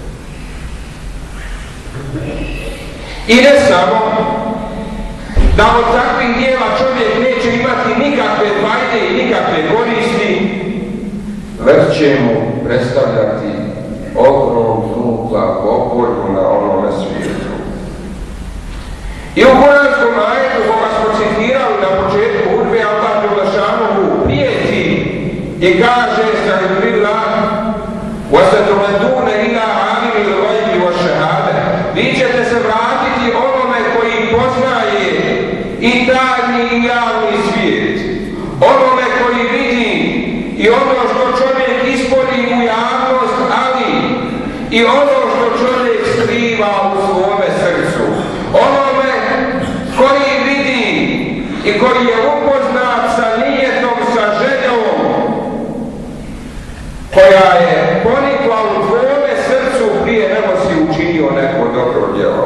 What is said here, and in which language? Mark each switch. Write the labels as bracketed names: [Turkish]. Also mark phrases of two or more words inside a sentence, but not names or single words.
[Bosnian] I ne samo da od takvih dijela čovjek neće imati nikakve fajde i nikakve koristi, već će mu predstavljati ogromnu glavobolju na onome svijetu. I u kuranskom ajetu koga smo citirali na početku hudbe, Allah Đelešanu prijeti i kaže Estagfirullah [Arabic] وَسَتُرَدُونَ إِلَىٰ عَالِمِ الْغَيْبِ وَالشَّهَادَةِ. [Bosnian] Vi ćete se vratiti onome koji poznaje i tajni i javni svijet, onome koji vidi i ono što čovjek ispolji u javnost, ali i ono što čovjek skriva u svome srcu, onome koji vidi i koji je upoznat sa nijetom, sa željom koja je ponikla u tvome srcu prije nego si učinio neko dobro djelo.